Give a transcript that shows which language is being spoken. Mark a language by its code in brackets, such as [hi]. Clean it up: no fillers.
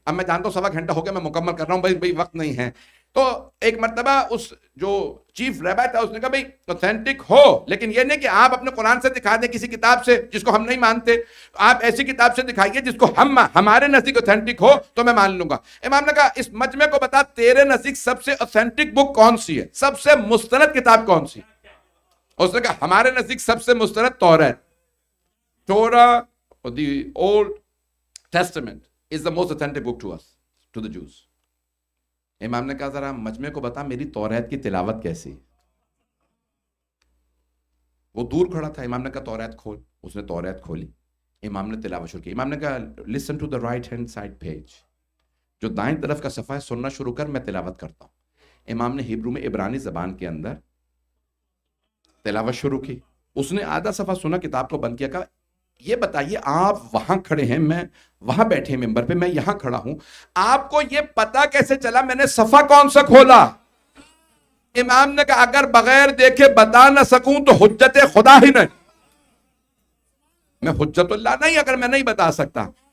[ur] اب میں جانتا ہوں 1.25 گھنٹہ ہو گیا، میں مکمل کر رہا ہوں بھائی وقت نہیں ہے. تو ایک مرتبہ اس جو چیف ریبی تھا اس نے کہا بھائی اوتھینٹک ہو لیکن یہ نہیں کہ آپ اپنے قرآن سے دکھا دیں، کسی کتاب سے جس کو ہم نہیں مانتے، آپ ایسی کتاب سے دکھائیے جس کو ہمارے نزدیک اوتھینٹک ہو تو میں مان لوں گا. امام نے کہا اس مجمع کو بتا تیرے نزدیک سب سے اوتھینٹک بک کون سی ہے، سب سے مستند کتاب کون سی؟ اس نے کہا ہمارے نزدیک سب سے مستند توریت، تورا [en] The old Testament is the most authentic book to us, to the Jews. [ur] امام نے کہا ذرا مجمع کو بتا میری توریت کی تلاوت کیسی. وہ دور کھڑا تھا. امام نے کہا توریت کھول. اس نے توریت کھولی. امام نے تلاوت شروع کی. امام نے کہا [en] listen to the right hand side page. [ur] جو دائیں طرف کا صفحہ ہے سننا شروع کر, میں تلاوت کرتا ہوں. امام نے ہیبرو میں عبرانی زبان کے اندر تلاوت شروع کی. اس نے آدھا صفحہ سنا, کتاب کو بند کیا, کہا یہ بتائیے آپ وہاں کھڑے ہیں, میں وہاں بیٹھے ہیں ممبر پہ, میں یہاں کھڑا ہوں, آپ کو یہ پتا کیسے چلا میں نے صفحہ کون سا کھولا؟ امام نے کہا اگر بغیر دیکھے بتا نہ سکوں تو حجت خدا ہی نہیں, میں حجت اللہ نہیں اگر میں نہیں بتا سکتا.